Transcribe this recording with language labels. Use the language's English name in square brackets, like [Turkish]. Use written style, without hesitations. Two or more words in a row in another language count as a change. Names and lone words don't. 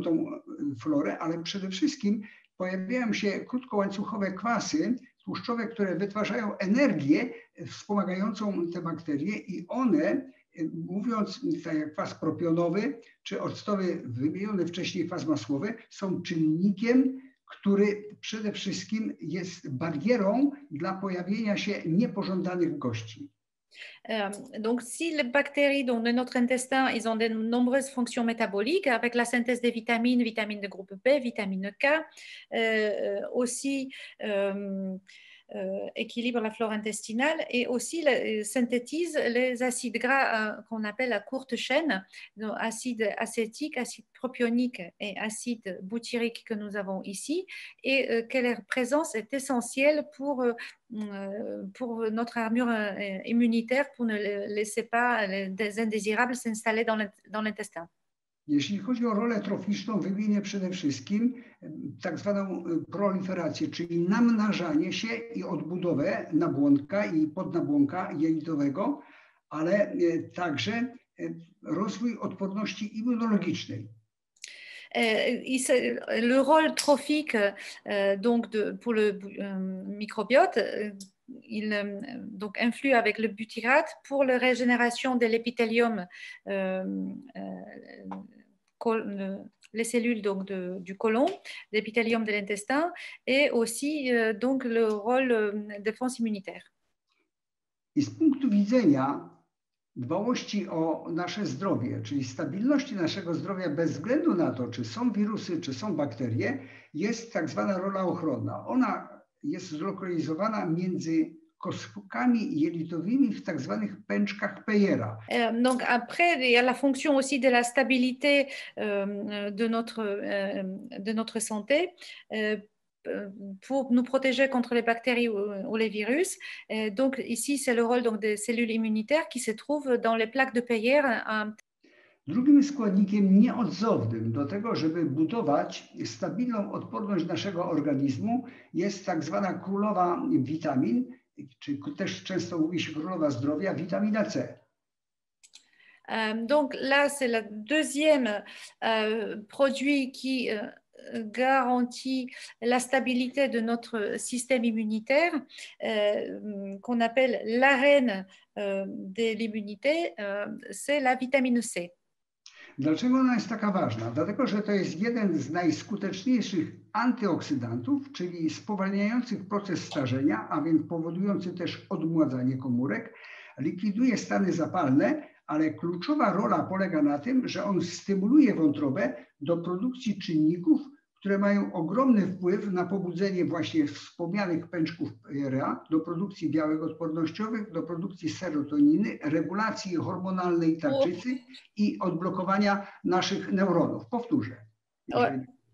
[Polish] tą florę, ale przede wszystkim pojawiają się krótkołańcuchowe kwasy tłuszczowe, które wytwarzają energię wspomagającą te bakterie i one, mówiąc tak jak kwas propionowy czy octowy, wymieniony wcześniej kwas masłowy, są czynnikiem, który przede wszystkim jest barierą dla pojawienia się niepożądanych gości. [French] Donc, si les bactéries donc, de notre intestin, ils ont de nombreuses fonctions métaboliques avec la synthèse des vitamines, vitamines de groupe B, vitamine K, aussi équilibre la flore intestinale et aussi synthétise les acides gras qu'on appelle à courte chaîne, donc acide acétique, acide propionique et acide butyrique que nous avons ici, et que leur présence est essentielle pour notre armure immunitaire, pour ne laisser pas des indésirables s'installer dans l'intestin. [Polish] Jeśli chodzi o rolę troficzną, wymienię przede wszystkim tak zwaną proliferację, czyli namnażanie się i odbudowę nabłonka i podnabłonka jelitowego, ale także rozwój odporności immunologicznej. [French] Le rôle trophique donc pour le microbiote, il donc influe avec le butyrate pour la régénération de l'épithélium, les cellules donc du côlon, l'épithélium de l'intestin, et aussi donc le rôle de défense immunitaire. [Polish] I z punktu widzenia dbałości o nasze zdrowie, czyli stabilności naszego zdrowia bez względu na to, czy są wirusy, czy są bakterie, jest tak zwana rola ochronna. Ona jest zlokalizowana między koskami jelitowymi w tak zwanych pęczkach Peyera. [French] Donc après, il y a la fonction aussi de la stabilité de notre santé. Pour nous protéger contre les bactéries ou les virus. Donc ici, c'est le rôle donc, des cellules immunitaires qui se trouvent dans les plaques de Peyer. [Polish] Drugim składnikiem nieodzownym do tego, żeby budować stabilną odporność naszego organizmu, jest tak zwana królowa witamin, czy też często mówi się królowa zdrowia, witamina C. [French] Donc là, c'est le deuxième produit qui garantit la stabilité de notre système immunitaire, qu'on appelle l'arène de l'immunité, c'est la vitamine C. [Polish] Dlaczego ona jest taka ważna? Dlatego, że to jest jeden z najskuteczniejszych antyoksydantów, czyli spowalniających proces starzenia, a więc powodujący też odmładzanie komórek, likwiduje stany zapalne, ale kluczowa rola polega na tym, że on stymuluje wątrobę do produkcji czynników, które mają ogromny wpływ na pobudzenie właśnie wspomnianych pęczków Peyera, do produkcji białek odpornościowych, do produkcji serotoniny, regulacji hormonalnej tarczycy i odblokowania naszych neuronów.